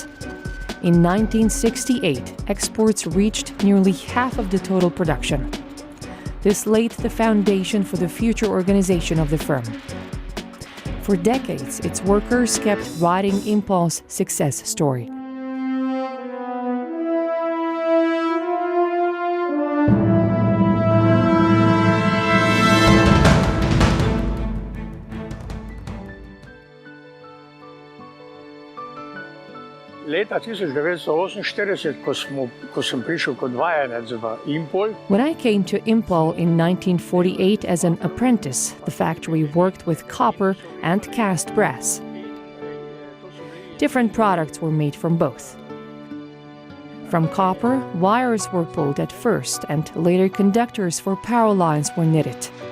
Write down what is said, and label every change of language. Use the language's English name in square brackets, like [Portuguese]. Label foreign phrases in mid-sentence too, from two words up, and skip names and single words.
[English] In 1968, exports reached nearly half of the total production. This laid the foundation for the future organization of the firm. For decades, its workers kept writing Impol's success story. [Slovenian] Leta 1948, ko sem prišel kot vajenec v Impol. [English] When I came to Impol in 1948 as an apprentice, the factory worked with copper and cast brass. Different products were made from both. From copper, wires were pulled at first, and later conductors for power lines were knitted.